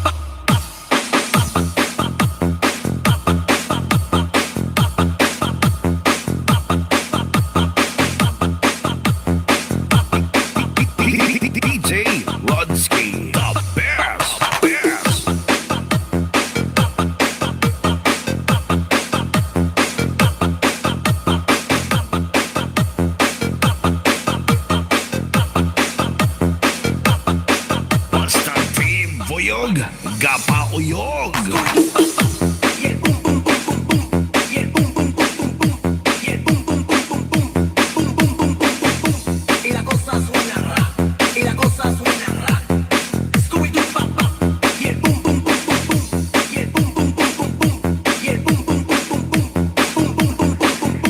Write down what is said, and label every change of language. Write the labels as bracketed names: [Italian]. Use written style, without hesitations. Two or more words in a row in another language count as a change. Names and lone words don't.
[English] DJ Lodsky, the best, best. Basta team Boyog, Gapa Uyog. [Spanish] Y la cosa suena y la cosa suena Scooby-Doo pa pa. Y el boom boom boom boom boom. Y el boom boom boom boom boom. Y el boom boom boom boom boom. Boom boom boom boom boom boom.